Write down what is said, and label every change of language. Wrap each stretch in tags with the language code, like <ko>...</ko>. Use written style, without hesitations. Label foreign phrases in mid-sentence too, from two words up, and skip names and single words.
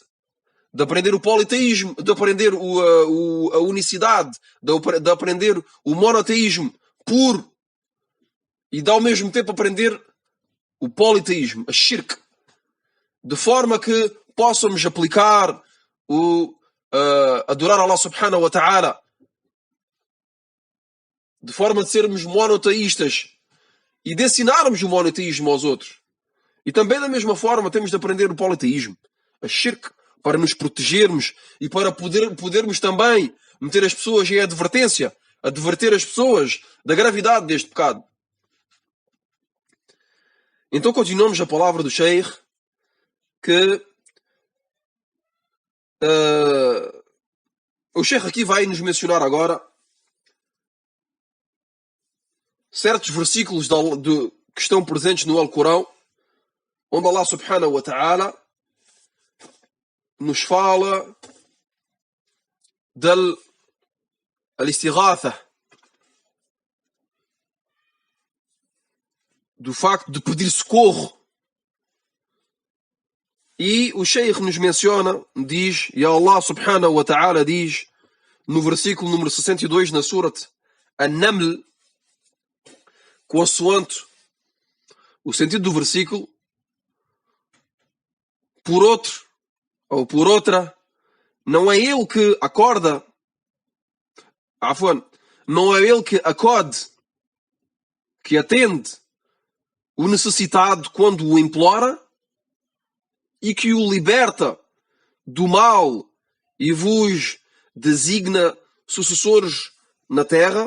<pt>de aprender o politeísmo, de aprender a unicidade, de aprender o monoteísmo puro, e de ao mesmo tempo aprender o politeísmo, a shirk, de forma que possamos aplicar adorar</pt> <ar>الله سبحانه وتعالى,</ar> <pt>de forma de sermos monoteístas e de ensinarmos o monoteísmo aos outros. E também da mesma forma temos de aprender o politeísmo, a shirk, para nos protegermos e para podermos também meter as pessoas em advertência, adverter as pessoas da gravidade deste pecado. Então continuamos a palavra do Sheikh, que o Sheikh aqui vai nos mencionar agora certos versículos que estão presentes no Alcorão, onde</pt> <ar>الله سبحانه وتعالى</ar> <pt>nos fala al-istighatha, do facto de pedir socorro. E o Sheikh nos menciona, diz, e</pt> <ar>الله سبحانه وتعالى</ar> <pt>diz, no versículo número 62, na surat An-Naml, consoante o sentido do versículo, por outro, ou por outra, não é ele que acorda, não é ele que acode, que atende o necessitado quando o implora e que o liberta do mal e vos designa sucessores na terra.</pt>